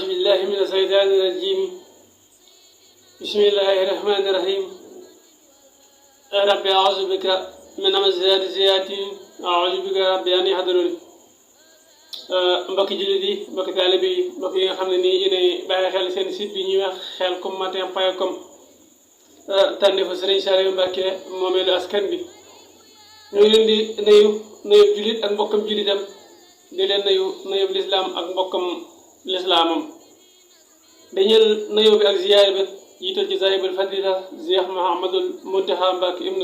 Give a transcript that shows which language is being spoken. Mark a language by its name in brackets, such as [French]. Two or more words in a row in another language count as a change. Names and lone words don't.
[Arabic] بالله من الشيطان الرجيم بسم الله الرحمن الرحيم رب أعوذ بك من همزات الشياطين أعوذ بك رب أن يحضرون [Wolof] mbokki jullit yi mbokki taalibe yi mbokk yi nga xam ne nii yéenay bàyyi xel seen site bi ñuy wax xelcom tànne fa Sëriñ Saliou Mbacke moomeelu askan bi ñu ngi leen di nuyu jullit ak mbokkam jullitam di leen nuyu lislaam ak mbokkam lislaamam dañeel nuyu bi ak ziyaar bi jiital ci [Arabic] صاحب الفضيلة [Wolof] Cheikh Mouhamadul Mountakha Mbacke ibnu